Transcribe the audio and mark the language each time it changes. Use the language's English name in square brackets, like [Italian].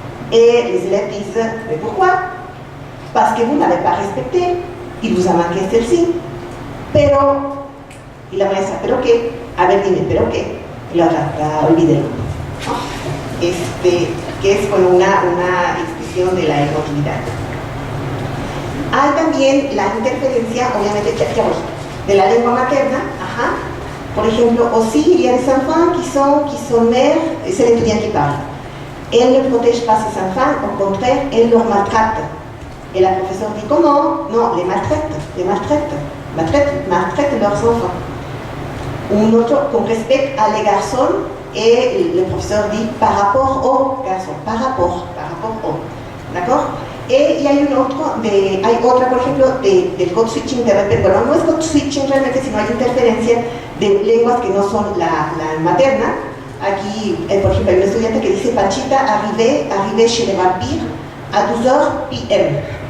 [French] Et les élèves disent mais pourquoi? Parce que vous n'avez pas respecté, il vous a manqué celle-ci. [Spanish] Pero, y la maestra, ¿pero qué? A ver, dime, ¿pero qué? Y la otra, olvídelo. Que es con una definición de la emotividad. Hay también la interferencia, obviamente, de la lengua materna. [French] Por exemple, aussi, il y a des enfants qui sont mères, c'est l'étudiant qui parle. Elle ne protège pas ses enfants, au contraire, elle leur maltraite. Et la professeure dit comment? Non, les maltraite leurs enfants. Un autre, con respect à les garçons, et le professeur dit par rapport aux garçons, par rapport aux. D'accord? [Spanish] Y hay otra, por ejemplo, del code switching de repente, bueno, no es code switching realmente, sino hay interferencia de lenguas que no son la materna. Aquí, por ejemplo, hay un estudiante que dice [French] Pachita arrivé chez les vampires à 12h p.m.